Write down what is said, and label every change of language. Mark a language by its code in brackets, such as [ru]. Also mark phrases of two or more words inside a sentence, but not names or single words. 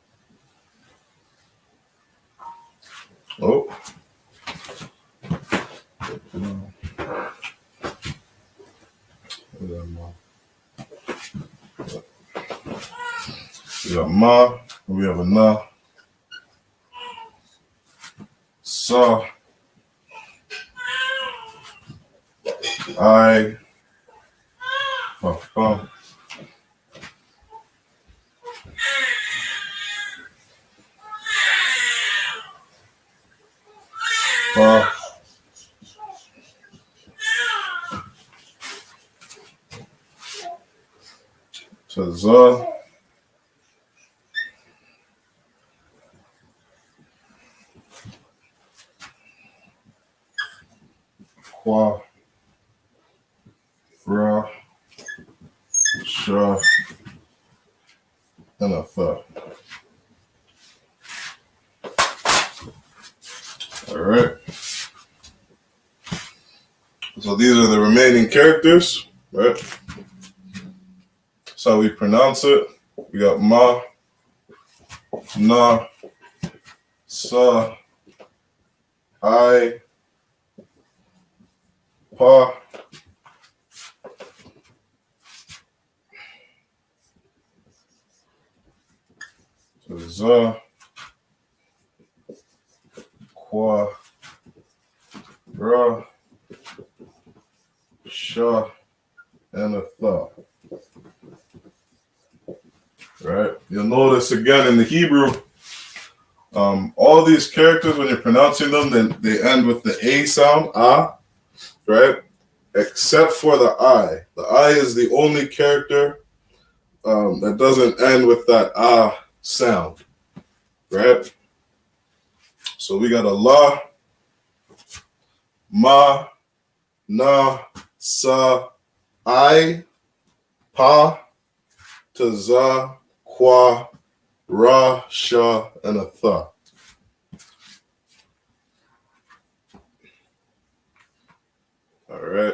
[en] Oh. We got ma, we have a na, sa, I, pa, pa, pa, to za, kwa, ra, sha, and a tha. All right. So these are the remaining characters, right? That's how we pronounce it. We got ma, na, sa, I, pa, za, kwa, ra, sha, and a tha. Right? You'll notice again in the Hebrew, all these characters, when you're pronouncing them, then they end with the A sound, ah, right? Except for the I. The I is the only character that doesn't end with that ah sound, right? So we got a la, ma, na, sa, I, pa, to za, kwa, ra, sha, and a tha. All right.